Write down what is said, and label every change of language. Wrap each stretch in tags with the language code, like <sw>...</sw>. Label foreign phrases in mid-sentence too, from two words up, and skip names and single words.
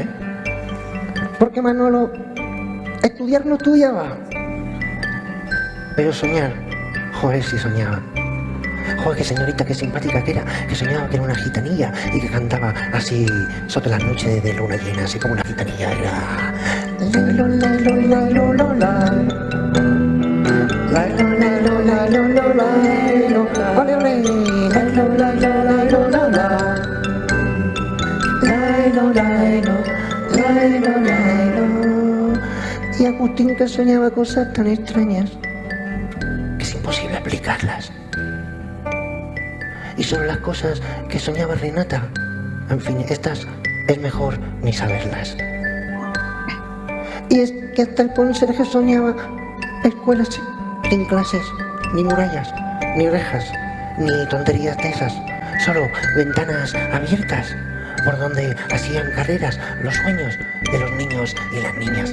<es>Porque Manolo estudiar no estudiaba, pero soñar, joder, sí soñaba. Joder, qué señorita, qué simpática que era, que soñaba que era una gitanilla y que cantaba así sobre las noches de luna llena, así como una gitanilla. Era lailo, lailo, lailo, lola. Lailo, lailo, lailo, lailo. Ole, ole. Lailo, lailo, lailo, lola. Lailo, lailo, lailo, lailo. Y Agustín que soñaba cosas tan extrañas que es imposible explicarlas. Y sobre las cosas que soñaba Renata, en fin, estas es mejor ni saberlas. Y es que hasta el conserje soñaba escuelas sin clases, ni murallas, ni rejas, ni tonterías de esas, solo ventanas abiertas por donde hacían carreras los sueños de los niños y las niñas.</es>